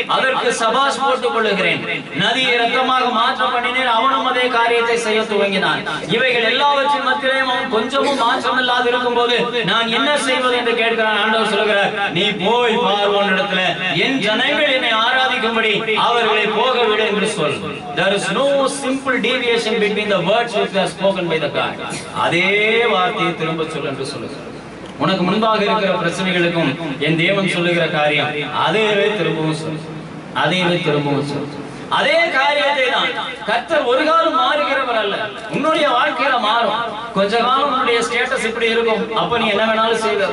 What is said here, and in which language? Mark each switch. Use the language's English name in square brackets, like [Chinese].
[Tamil] அதற்கு சபாஷ் போட்டுக் கொள்ளுகிறேன். நதியை இரத்தமாக மாற்ற பண்ணினேன். அவனும் அதே காரியத்தை செய்ய துவங்கினான். இவைகள் எல்லாவற்றின் மத்தியிலும் அவன் கொஞ்சமும் மாற்றம் இல்லாது இருக்கும் போது நான் என்ன செய்வது என்று கேட்கிறான். ஆண்டவர் சொல்கிறார், நீ போய் பார்வோனிடத்துல என் ஜனங்கள் என்னை ஆராதிக்கும்படி அவர்களை போக விடு என்று சொல். [English] There is no simple deviation between the words which were spoken by the God. [Tamil] அதே வார்த்தையை திரும்ப சொல் என்று சொல்லுகிறார். உனக்கு முன்பாக இருக்கிற பிரச்சனைகளுக்கும் என் தேவன் சொல்லுகிற காரியம் அதே திரும்பவும் சொல்லு. அதையுமே திரும்பவும் சொல்றேன். அதே காரியத்தை தான் கர்த்தர் ஒரு காலம் மாறுகிறவர் அல்ல. உன்னுடைய வாழ்க்கையில மாறும். கொஞ்ச காலம் உன்னுடைய ஸ்டேட்டஸ் இப்படி இருக்கும், அப்ப நீ என்ன வேணாலும் செய்வ.